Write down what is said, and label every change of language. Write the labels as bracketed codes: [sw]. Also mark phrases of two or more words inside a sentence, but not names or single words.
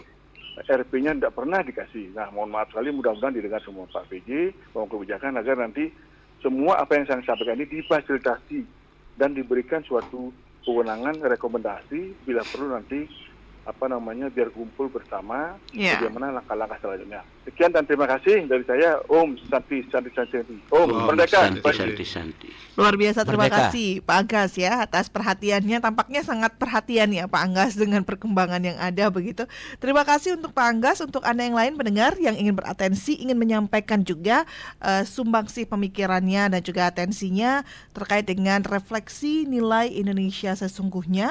[id] RP-nya tidak pernah dikasih. Nah, mohon maaf sekali, mudah-mudahan didengar semua Pak PJ, pemangku kebijakan, agar nanti semua apa yang saya sampaikan ini difasilitasi dan diberikan suatu kewenangan rekomendasi bila perlu nanti biar kumpul bersama Ya. bagaimana langkah-langkah selanjutnya. Sekian dan terima kasih dari saya. [ban] Om Santi. [id] Om Merdeka. Santi. Luar biasa, terima Merdeka. kasih Pak Anggas ya atas perhatiannya. Tampaknya sangat perhatian ya Pak Anggas dengan perkembangan yang ada begitu. Terima kasih untuk Pak Anggas. Untuk Anda yang lain pendengar yang ingin beratensi, ingin menyampaikan juga sumbangsih pemikirannya dan juga atensinya terkait dengan refleksi nilai Indonesia sesungguhnya.